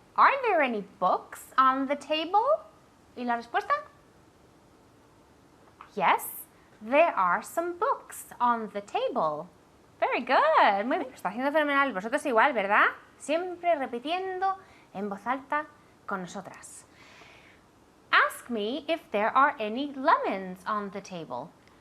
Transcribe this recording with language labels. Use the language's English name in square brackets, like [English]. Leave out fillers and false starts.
[English] Are there any books on the table? [Spanish] ¿Y la respuesta? [English] Yes, there are some books on the table. Very good. [Spanish] Muy bien, está haciendo fenomenal. Vosotros igual, ¿verdad? Siempre repitiendo en voz alta con nosotras. [English] Ask me if there are any lemons on the table.